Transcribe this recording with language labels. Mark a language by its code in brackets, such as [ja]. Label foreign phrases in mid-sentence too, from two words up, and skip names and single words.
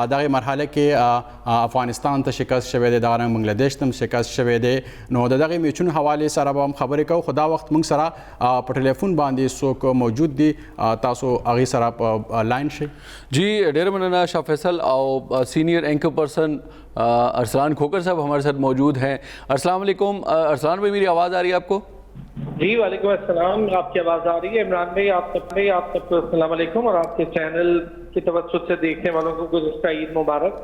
[ps] دغه مرحله کې افغانستان ته شکست شوی دی. دغه بنگلادیش ته شکست شوی دی. نو دغه میچونو حواله سره به هم خبرې کوو. خو دا وخت موږ سره په ټلیفون باندې څوک موجود دي. تاسو هغې سره په لاین شئ. جی ډېره مننه شاه فیصل. [ur] او سینئر اینکر پرسن ارسلان کھوکر صاحب ہمارے ساتھ موجود ہیں. [ar] السلام علیکم [ur] ارسلان بھائی، میری آواز آ رہی ہے آپ کو؟ [ar] جی وعلیکم السلام. [ur] آپ کی آواز آ رہی ہے عمران بھائی. آپ سب کو [ar] السلام علیکم [ur] اور آپ کے چینل کی توسط سے دیکھنے والوں کو گزشتہ عید مبارک.